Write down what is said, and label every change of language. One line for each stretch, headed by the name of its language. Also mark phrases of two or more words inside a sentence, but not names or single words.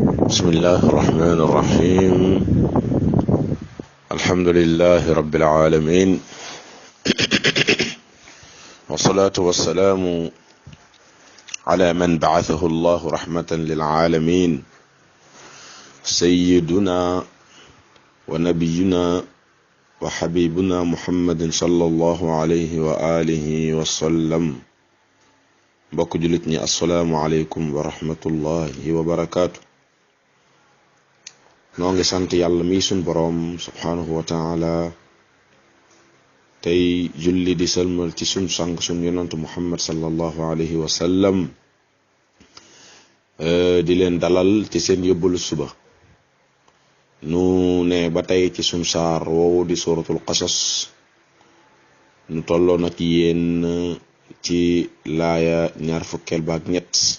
Arabic: بسم الله الرحمن الرحيم الحمد لله رب العالمين والصلاة والسلام على من بعثه الله رحمة للعالمين سيدنا ونبينا وحبيبنا محمد صلى الله عليه وآله وسلم
Wolof: mbokk jullit ñi
Arabic: السلام عليكم ورحمة الله وبركاته.
Wolof: noo ngi sant yàlla mi sun boroom
Arabic: سبحانه وتعالى
Wolof: tey julli di sëlmal ci sun sang sun yonantu muhammad
Arabic: صلى الله عليه وسلم
Wolof: di leen dalal ci seen yóbbalu suba nu ne ba tey ci sun saar woowu di
Arabic: سورة القصص
Wolof: nu tolloo nag yéen ci laaya ñaar fukkeel baak ñett